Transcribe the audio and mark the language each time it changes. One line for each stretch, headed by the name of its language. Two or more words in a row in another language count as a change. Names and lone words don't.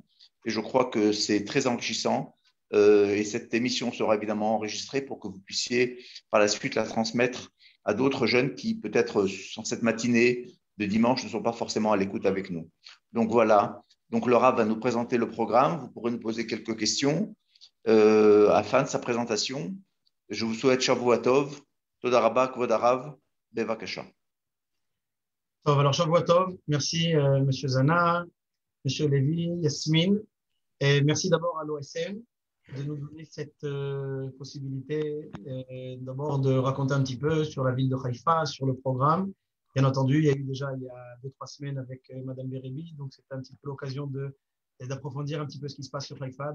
French: Et je crois que c'est très enrichissant. Et cette émission sera évidemment enregistrée pour que vous puissiez par la suite la transmettre à d'autres jeunes qui peut-être en cette matinée de dimanche ne sont pas forcément à l'écoute avec nous. Donc voilà, donc le Rav va nous présenter le programme, vous pourrez nous poser quelques questions à la fin de sa présentation. Je vous souhaite
Hebrew: שבוע טוב, תודה רבה, כבוד הרב, בבקשה. Alors שבוע טוב,
French: merci Monsieur Zana, Monsieur Lévy, Yasmine, et merci d'abord à l'OSM de nous donner cette possibilité d'abord de raconter un petit peu sur la ville de Haïfa, sur le programme. Bien entendu, il y a eu déjà il y a 2-3 semaines avec Madame Bérébi, donc c'était un petit peu l'occasion d'approfondir un petit peu ce qui se passe sur Haïfa.